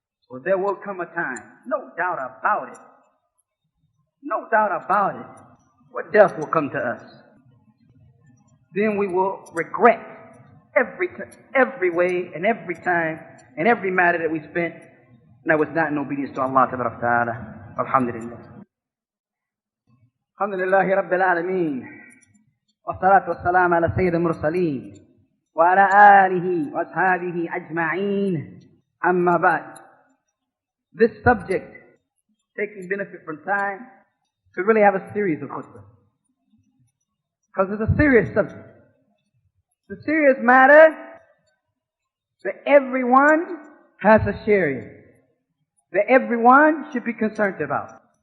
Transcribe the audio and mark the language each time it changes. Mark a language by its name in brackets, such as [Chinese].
[English] Well, there will come a time, no doubt about it, where death will come to us. Then we will regret every way and every time and every matter that we spent that was not in obedience to Allah ta'ala. [Arabic] Alhamdulillah. Alhamdulillahi Rabbil Alameen. والصلاة والسلام على سيد المرسلين وعلى آله وأصحابه أجمعين أما بعد. [English] This subject, taking benefit from time, could really have a series of khutbah. Because it's a serious subject. It's a serious matter that everyone has a share in, that everyone should be concerned about.